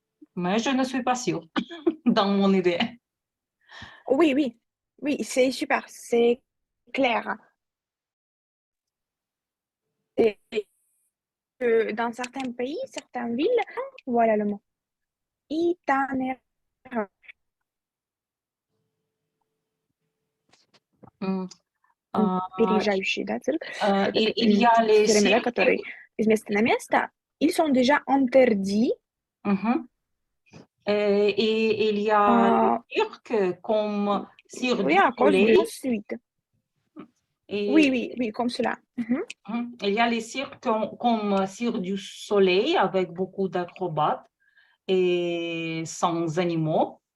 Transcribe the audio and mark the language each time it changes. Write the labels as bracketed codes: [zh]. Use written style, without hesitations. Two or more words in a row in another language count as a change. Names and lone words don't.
[fr] mais je ne suis pas sûre dans mon idée. Oui, oui, oui, c'est super, c'est clair. Et que dans certains pays, certaines villes, voilà le mot, itinéraire. Mm. А, [ru] Переезжающие, да, цирк. [fr] il y a les [ru] Все время, да, [fr] cirques. [ru] которые из места на место, [fr] ils sont déjà interdits. Mhm. Et il y a les cirques comme Cirque Oui, du à cause de Soleil. suite. Et, Oui, oui, oui, comme cela. Mhm. il y a les cirques comme Cirque du Soleil avec beaucoup d'acrobates et sans animaux.